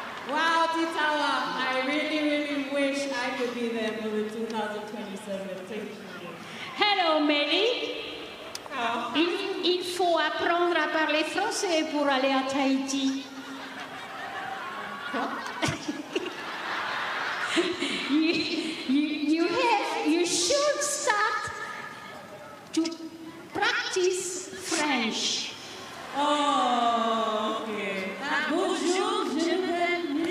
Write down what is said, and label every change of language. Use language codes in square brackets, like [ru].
[en] Wow, Titawa, I really wish I could be there for the 2027 Tahiti. Hello, Melly. Oh. [fr] Il faut apprendre à parler français pour aller à Tahiti. [en] you should start to practice French. [fr] Oh, okay. Bonjour, je m'appelle.